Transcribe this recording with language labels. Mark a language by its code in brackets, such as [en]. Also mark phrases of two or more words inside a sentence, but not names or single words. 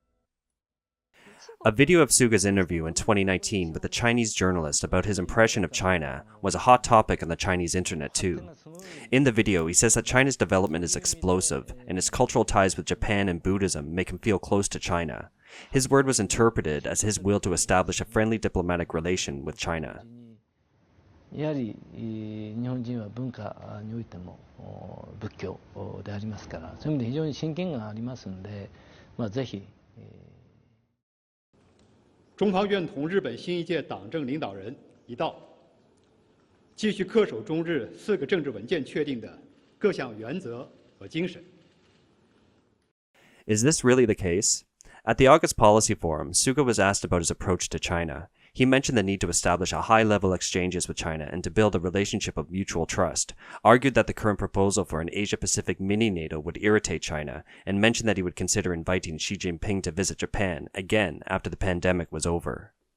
[en] A video of Suga's interview in 2019 with a Chinese journalist about his impression of China was a hot topic on the Chinese internet too. In the video, he says that China's development is explosive, and its cultural ties with Japan and Buddhism make him feel close to China. His word was interpreted as his will to establish a friendly diplomatic relation with China. [ja] やはり日本人は文化においても仏教でありますから、そういう意味で非常に親近感がありますので、ぜひ。 [zh] 中方愿同日本新一届党政领导人一道，继续恪守中日4个政治文件确定的各项原则和精神。 [en] Is this really the case? At the August Policy Forum, Suga was asked about his approach to China. He mentioned the need to establish a high-level exchanges with China and to build a relationship of mutual trust, argued that the current proposal for an Asia-Pacific mini-NATO would irritate China, and mentioned that he would consider inviting Xi Jinping to visit Japan, again, after the pandemic was over.